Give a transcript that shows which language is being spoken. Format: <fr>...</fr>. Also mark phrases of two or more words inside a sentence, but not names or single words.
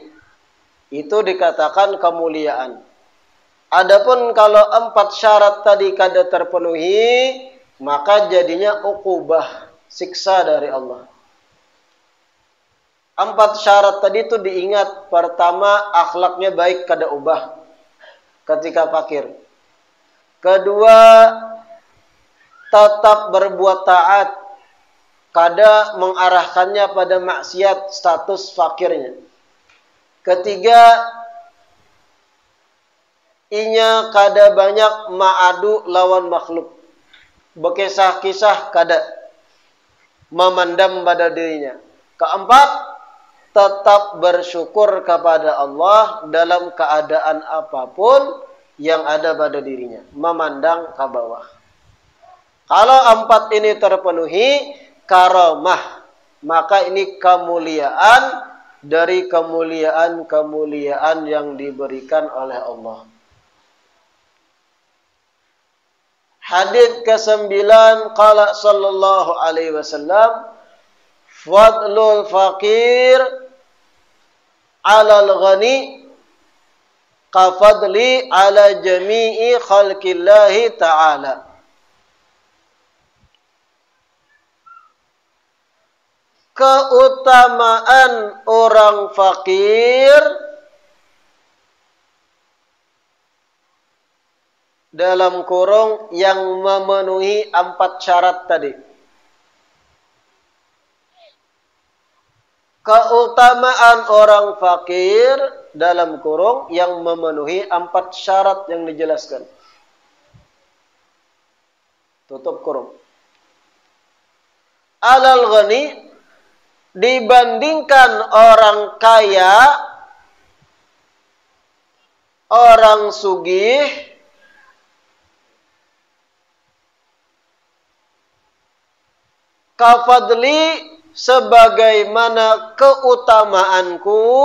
<id>Itu dikatakan kemuliaan. Adapun kalau 4 syarat tadi kada terpenuhi, maka jadinya uqubah, siksa dari Allah. 4 syarat tadi itu diingat. Pertama, akhlaknya baik kada ubah ketika fakir. Kedua, tetap berbuat taat, kada mengarahkannya pada maksiat status fakirnya. Ketiga, inya kada banyak ma'adu lawan makhluk. Berkisah-kisah kada memandang pada dirinya. Keempat, tetap bersyukur kepada Allah dalam keadaan apapun yang ada pada dirinya, memandang ke bawah. Kalau 4 ini terpenuhi, karamah, maka ini kemuliaan dari kemuliaan yang diberikan oleh Allah. Hadits ke-9,</id> <ar>قال صلى الله عليه وسلم فضل الفقير على الغني كفضلي على جميع خلق الله تعالى.</ar> <id>Keutamaan orang fakir dalam kurung yang memenuhi 4 syarat tadi. keutamaan orang fakir dalam kurung yang memenuhi 4 syarat yang dijelaskan. Tutup kurung.</id> <ar>على الغني,</ar> <id>dibandingkan orang kaya, orang sugih, kafadli, sebagaimana keutamaanku,</id>